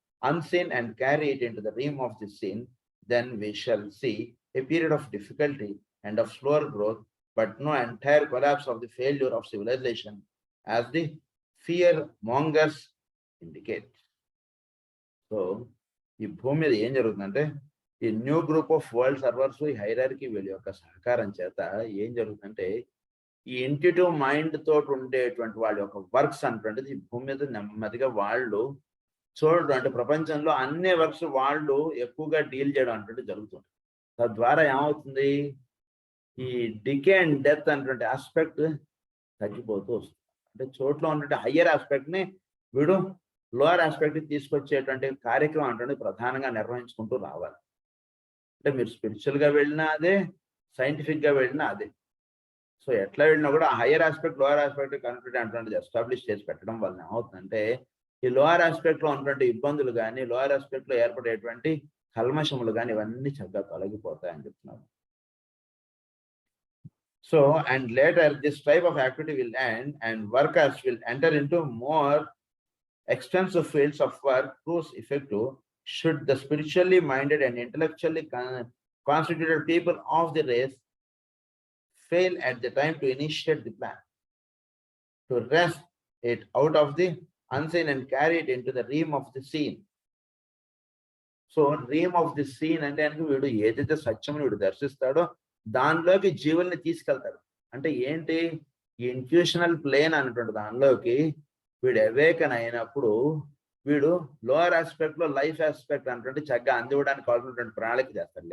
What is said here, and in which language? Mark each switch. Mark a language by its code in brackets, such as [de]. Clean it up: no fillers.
[en] unseen and carry it into the realm of the seen, then we shall see a period of difficulty and of slower growth, but no entire collapse of the failure of civilization as the fear mongers indicate. So [te] ఈ భూమి మీద ఏం జరుగుతుందంటే ఈ new group of world servers ఈ hierarchy వీళ్ళ యొక్క సహకారం చేత ఏం జరుగుతుందంటే ఈ ఇంట్యూటివ్ మైండ్ తోటి ఉండేటువంటి వాళ్ళ యొక్క వర్క్స్ అన్నటువంటిది భూమి మీద నెమ్మదిగా వాళ్ళు చూడడం అంటే ప్రపంచంలో అన్ని వర్క్స్ వాళ్ళు ఎక్కువగా డీల్ చేయడం అంటే జరుగుతుంది. తద్వారా ఏమవుతుంది, ఈ డికే అండ్ డెత్ అనేటువంటి ఆస్పెక్ట్ తగ్గిపోతూ వస్తుంది. అంటే చోట్ల ఉన్నటువంటి హయ్యర్ ఆస్పెక్ట్ ని వీడు లోయర్ ఆస్పెక్ట్ తీసుకొచ్చేటువంటి కార్యక్రమం అంటే ప్రధానంగా నిర్వహించుకుంటూ రావాలి. అంటే మీరు స్పిరిచువల్ గా వెళ్ళినా అదే, సైంటిఫిక్ గా వెళ్ళినా అదే. సో ఎట్లా వెళ్ళినా కూడా higher aspect lower aspect connected అటువంటిది ఎస్టాబ్లిష్ చేసి పెట్టడం వల్ల ఏమవుతుందంటే ఈ లోయర్ ఆస్పెక్ట్ లో ఉన్నటువంటి ఇబ్బందులు కానీ లోయర్ ఆస్పెక్ట్ లో ఏర్పడేటువంటి కల్మషములు కానీ ఇవన్నీ చక్కగా తొలగిపోతాయని చెప్తున్నారు. [en] So and later this type of activity will end and workers will enter into more extensive fields of work proves effective should the spiritually minded and intellectually constituted people of the race fail at the time to initiate the plan, to wrest it out of the unseen and carry it into the realm of the seen. [te] So [en] realm of the seen [te] అంటే వీడు ఏదైతే సత్యమును వీడు దర్శిస్తాడో దానిలోకి జీవుల్ని తీసుకెళ్తాడు. అంటే ఏంటి, ఈ ఇంట్యూషనల్ ప్లేన్ అన్నటువంటి దానిలోకి వీడు అవేకన్ అయినప్పుడు వీడు లోయర్ ఆస్పెక్ట్ లో లైఫ్ ఆస్పెక్ట్ అన్నటువంటి చక్కగా అందివ్వడానికి కావాల్సినటువంటి ప్రణాళిక చేస్తాడు.